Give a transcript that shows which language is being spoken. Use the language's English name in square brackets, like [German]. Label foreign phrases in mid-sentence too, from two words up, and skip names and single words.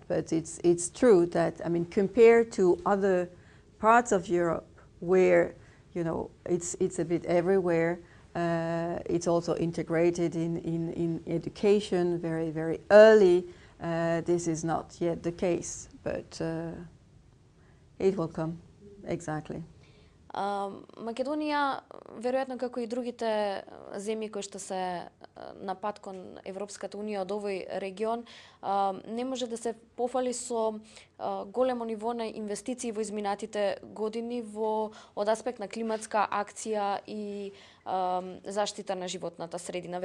[English] But it's true that, I mean, compared to other parts of Europe where it's a bit everywhere. It's also integrated in education very, very early. This is not yet the case, but it will come, exactly. [Macedonian] Македонија, веројатно како и другите земји кои што се на пат кон Европската унија од овој регион, не може да се пофали со големо ниво на инвестиции во изминатите години од аспект на климатска акција и заштита на животната средина.